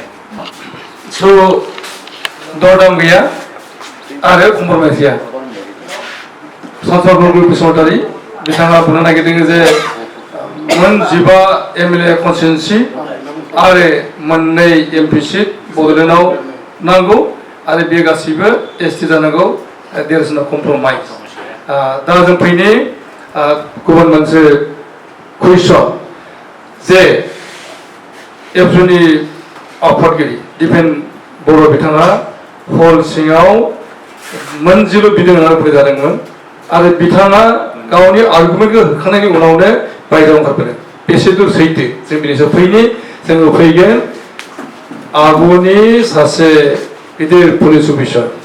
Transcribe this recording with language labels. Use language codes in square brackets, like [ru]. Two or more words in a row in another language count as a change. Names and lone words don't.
[brx] स' दरदाम गैया आरो कम्प्रमाइज गैया सानसद बसुमतारी बिथाङा बुंनो नागिरदों जे मोन 15 [en] MLA constituency [brx] आरो मोननै [en] MP seat [brx] बड'लेण्डआव नांगौ आरो बे गासिबो एसटि जानांगौ [en] there is no [brx] कम्प्रमाइज दा जों फैनि गुबुन मोनसे कुइसन जे एबसुनि आफादगिरि डिफेन्स बर' बिथाङा हल सिङाव मोनसेल' बिदों होननानै फैजादोंमोन आरो बिथाङा गावनि आर्गुमेन्टखौ होखांनायनि उनावनो बायजोआव ओंखारबोदों बेसेदुर सैथो जों बिनि सायाव फैनि जोङो फैगोन आगुनि सासे गिदिर [en] police officer